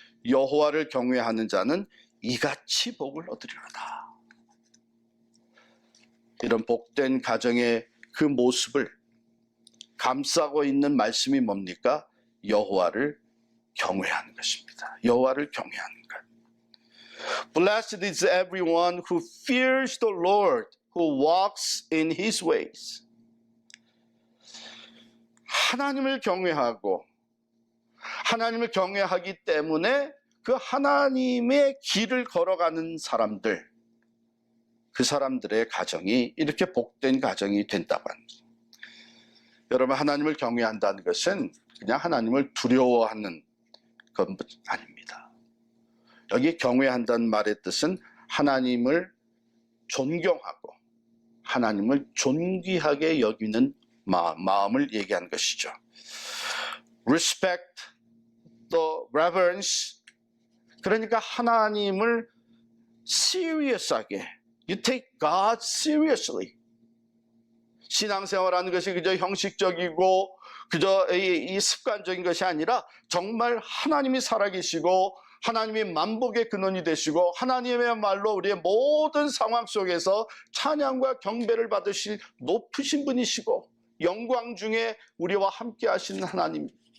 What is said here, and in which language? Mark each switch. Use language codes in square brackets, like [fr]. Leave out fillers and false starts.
[ko] 여호와를 경외하는 자는 이같이 복을 얻으리로다. 이런 복된 가정의 그 모습을 감싸고 있는 말씀이 뭡니까? 여호와를 경외하는 것입니다. 여호와를 경외하는 것. [en] Blessed is everyone who fears the Lord, who walks in his ways. [ko] 하나님을 경외하고 하나님을 경외하기 때문에 그 하나님의 길을 걸어가는 사람들, 그 사람들의 가정이 이렇게 복된 가정이 된다고 합니다. 여러분, 하나님을 경외한다는 것은 그냥 하나님을 두려워하는 건 아닙니다. 여기 경외한다는 말의 뜻은 하나님을 존경하고 하나님을 존귀하게 여기는 마음을 얘기하는 것이죠. [en] Respect, 또 reverence, [ko] 그러니까 하나님을 serious하게, [en] you take God seriously. [ko] 신앙생활하는 것이 그저 형식적이고 그저 이 습관적인 것이 아니라 정말 하나님이 살아계시고 하나님이 만복의 근원이 되시고 하나님의말로 우리의 모든 상황 속에서 찬양과 경배를 받으실 높으신 분이시고 영광 중에 우리와 함께 하시는 하나님,